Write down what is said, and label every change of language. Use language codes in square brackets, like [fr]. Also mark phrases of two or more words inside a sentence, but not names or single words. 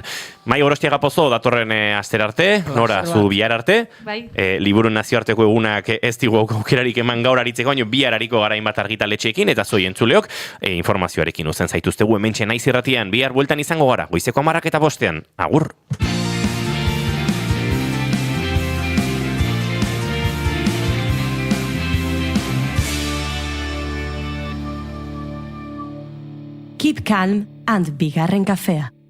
[eu] Mai Gorostiaga Pozo, datorren aster arte, Nora, zu bihar arte, Liburuen nazioarteko egunak ez digu aukerarik eman gaur aritzeko, baina bihar hariko gara hainbat argitaletxeekin, eta zoi entzuleok, informazioarekin uzen zaituztegu hementxe naiz irratian, bihar bueltan izango gara, goizeko 10:05, agur! [en] Keep calm [eu] and bigarren kafea.